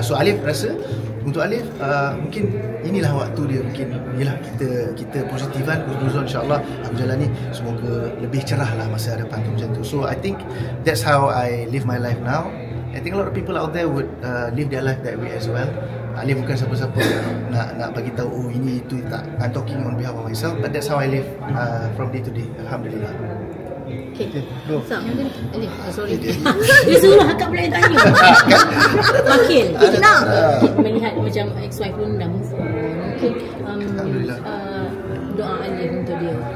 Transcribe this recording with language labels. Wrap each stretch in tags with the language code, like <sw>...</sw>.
<ms>So Alif rasa untuk Alif mungkin inilah waktu dia, mungkin yelah kita positif kan, husnuzon insyaAllah aku jalan ni semoga lebih cerah lah masa hadapan tu macam tu.</ms> <en>So I think that's how I live my life now. I think a lot of people out there would live their life that way as well.</en> <ms>Alif bukan siapa-siapa nak bagi tahu oh ini itu, tak.</ms> <en>I'm talking on behalf of myself, but that's how I live from day to day.</en> <ms>Alhamdulillah.</ms> <en>Okay. So, Alif, sorry.</en> <ms>Dia suruh akak pula yang tanya. Wakil, kita nak melihat macam ex-wife pun dah move on. Mungkin doa Alif untuk dia.</ms>